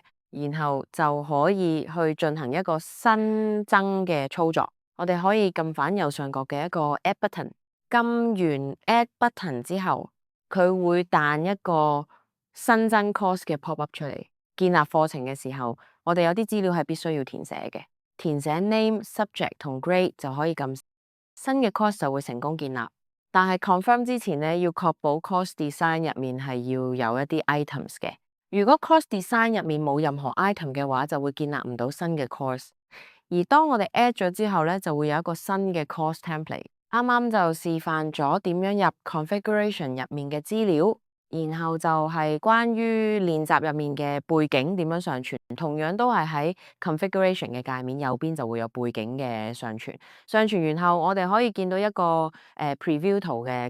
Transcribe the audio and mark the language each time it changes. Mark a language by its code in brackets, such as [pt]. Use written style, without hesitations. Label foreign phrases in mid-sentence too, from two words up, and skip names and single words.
[yue] 然後就可以去進行一個新增嘅操作。我哋可以撳反右上角嘅一個 [en] Add Button， [yue] 撳完 [en] Add Button [yue] 之後，佢會彈一個新增 course 嘅 [en] pop up [yue] 出嚟。建立課程嘅時候，我哋有啲資料係必須要填寫嘅，填寫 [en] name、subject [yue] 同 grade 就可以撳新嘅 course 就會成功建立。但係 confirm 之前呢，要確保 [en] course design [yue] 入面係要有一啲 items 嘅。如果 [en] course design [yue] 入面冇任何 item 嘅話，就會建立唔到新嘅 course。而當我哋 add 咗之後咧，就會有一個新嘅 [en] course template。 [yue] 啱啱就示範咗點樣入 configuration 入面嘅資料，然後就係關於練習入面嘅背景點樣上傳，同樣都係喺 configuration 嘅界面右邊就會有背景嘅上傳。上傳完後，我哋可以見到一個preview 圖嘅。